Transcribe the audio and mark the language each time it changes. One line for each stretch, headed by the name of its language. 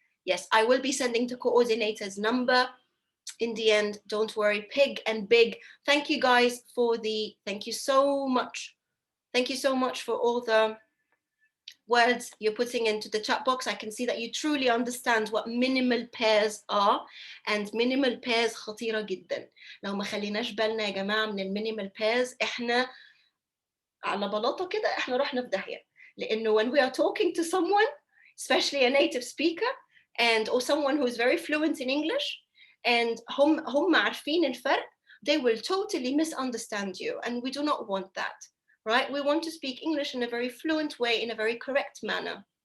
English: Yes, I will be sending the coordinator's number in the end. Don't worry. Pig and big. Thank you guys thank you so much. Thank you so much for all the words you're putting into the chat box. I can see that you truly understand what minimal pairs are, and minimal pairs
Arabic: خطيرة جدا. لو ما خليناش بالنا يا جماعة من المينيمال pairs احنا على بلاطة كده احنا رحنا في داهية.
English: لأنه when we are talking to someone, especially a native speaker or someone who is very fluent in English, and
Arabic: هم عارفين الفرق,
English: they will totally misunderstand you, and we do not want that. right? We want to speak English in a very fluent way, in a very correct manner.